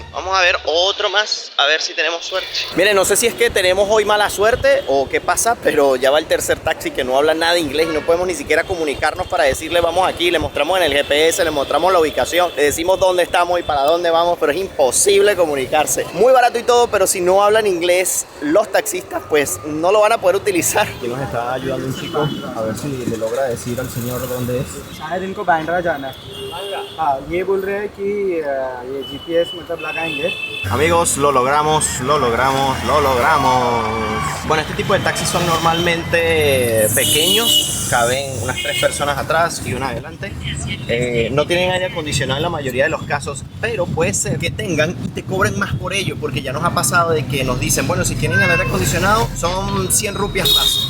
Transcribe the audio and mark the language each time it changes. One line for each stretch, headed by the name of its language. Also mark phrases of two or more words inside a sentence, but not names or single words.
Spanish: Vamos a ver otro más, a ver si tenemos suerte. Miren, no sé si es que tenemos hoy mala suerte o qué pasa, pero ya va el tercer taxi que no habla nada de inglés y no podemos ni siquiera comunicarnos para decirle vamos aquí. Le mostramos en el GPS, le mostramos la ubicación, le decimos dónde estamos y para dónde vamos, pero es imposible comunicarse. Muy barato y todo, pero si no hablan inglés los taxistas, pues no lo van a poder utilizar. Aquí nos está ayudando un chico a ver si le logra decir al señor dónde es.
Hindi: शायद इनको बांद्रा जाना है। हाँ, ये बोल रहे हैं कि ये GPS मतलब लगाएंगे।
Spanish: Amigos, lo logramos, lo logramos, lo logramos. Bueno, este tipo de taxis son normalmente pequeños, caben unas 3 personas atrás y una adelante. No tienen aire acondicionado en la mayoría de los casos, pero puede ser que tengan y te cobren más por ello, porque ya nos ha pasado de que nos dicen, bueno, si tienen aire acondicionado son 100 rupias más.